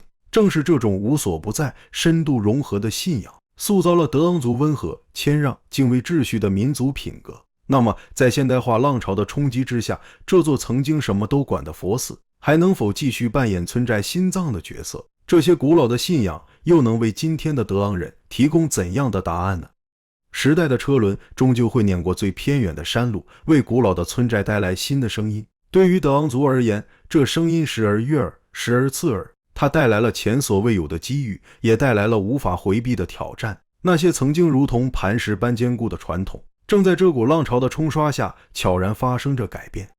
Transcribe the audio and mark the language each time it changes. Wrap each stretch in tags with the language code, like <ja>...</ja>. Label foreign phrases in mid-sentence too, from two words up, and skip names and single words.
<zh>正是这种无所不在、深度融合的信仰，塑造了德昂族溫和、謙讓、敬畏秩序的民族品格。那麼，在現代化浪潮的衝擊之下，這座曾經什麼都管的佛寺，還能否繼續扮演村寨心臟的角色？這些古老的信仰又能為今天的德昂人提供怎樣的答案呢？時代的車輪終究會碾過最偏遠的山路，為古老的村寨帶來新的聲音。對於德昂族而言，這聲音時而悅耳，時而刺耳。它帶來了前所未有的機遇，也帶來了無法回避的挑戰。那些曾經如同磐石般堅固的傳統，正在這股浪潮的沖刷下悄然發生着改變。</zh>